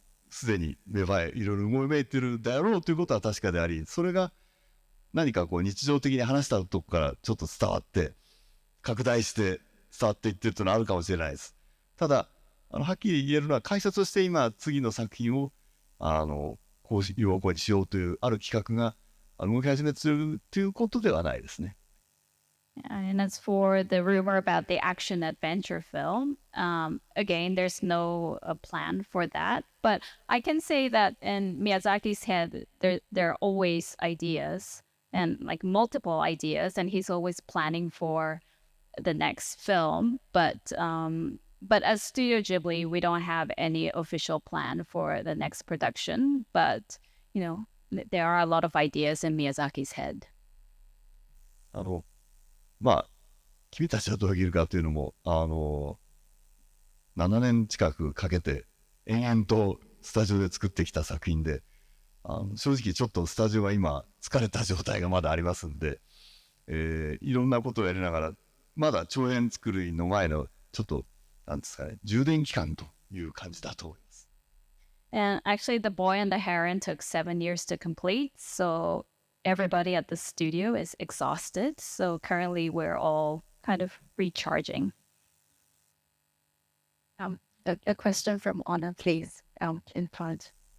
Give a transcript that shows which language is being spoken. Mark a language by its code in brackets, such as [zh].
[ja] すでに芽生えいろいろ動いめいてるだろうということは確かであり、それが何かこう日常的に話したとこからちょっと伝わって拡大して伝わっていってるというのはあるかもしれないです。ただはっきり言えるのは、解説として今次の作品をこういう方向にしようというある企画が動き始めてるということではないですね。 [en] And as for the rumor about the action adventure film, again, there's no plan for that. But I can say that in Miyazaki's head, there are always ideas and like multiple ideas, and he's always planning for the next film. But as Studio Ghibli, we don't have any official plan for the next production. But there are a lot of ideas in Miyazaki's head. [ja] まあ君たちはどう生きるかというのも7年近くかけて延々とスタジオで作ってきた作品で、正直ちょっとスタジオは今疲れた状態がまだありますんで、いろんなことをやりながら、まだ長編作りの前のちょっとなんですかね、充電期間という感じだと思います。 [en] And actually, The Boy and the Heron took 7 years to complete, so everybody at the studio is exhausted. So currently, we're all kind of recharging. A question from Anna, please, in front.